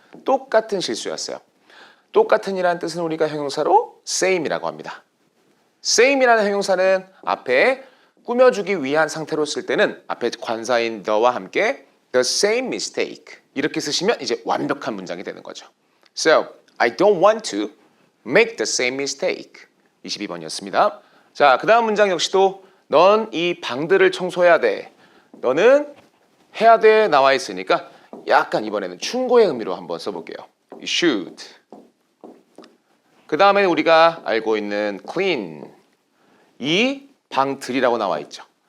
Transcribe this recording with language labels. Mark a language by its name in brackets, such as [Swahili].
[Korean] 똑같은 실수였어요. 똑같은이라는 뜻은 우리가 형용사로 same이라고 합니다. same이라는 형용사는 앞에 꾸며주기 위한 상태로 쓸 때는 앞에 관사인 the와 함께 [English] the same mistake [Korean] 이렇게 쓰시면 이제 완벽한 문장이 되는 거죠. [English] So, I don't want to make the same mistake. [Korean] 22번이었습니다. 자, 그 다음 문장 역시도 넌 이 방들을 청소해야 돼. 너는 해야 돼 나와 있으니까 약간 이번에는 충고의 의미로 한번 써볼게요. [English] You should. [Korean] 그 다음에 우리가 알고 있는 clean. 이 방들이라고 나와 있죠.